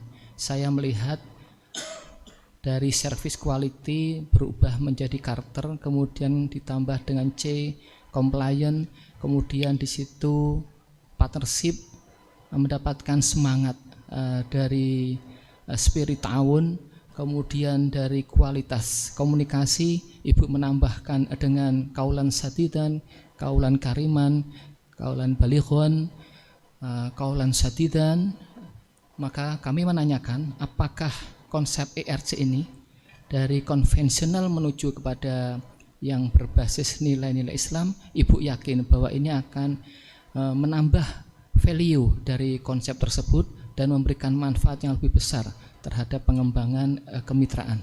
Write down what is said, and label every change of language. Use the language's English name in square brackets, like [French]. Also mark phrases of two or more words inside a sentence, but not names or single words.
[Indonesian] Saya melihat dari [English] service quality [Indonesian] berubah menjadi karakter, kemudian ditambah dengan C, compliant, kemudian di situ partnership mendapatkan semangat dari spirit tahun, kemudian dari kualitas komunikasi Ibu menambahkan dengan [Arabic] قولا سديدا قولا كريما قولا بليغا قولا سديدا. [Indonesian] Maka kami menanyakan apakah konsep ERC ini dari konvensional menuju kepada yang berbasis nilai-nilai Islam, Ibu yakin bahwa ini akan menambah value dari konsep tersebut dan memberikan manfaat yang lebih besar terhadap pengembangan kemitraan.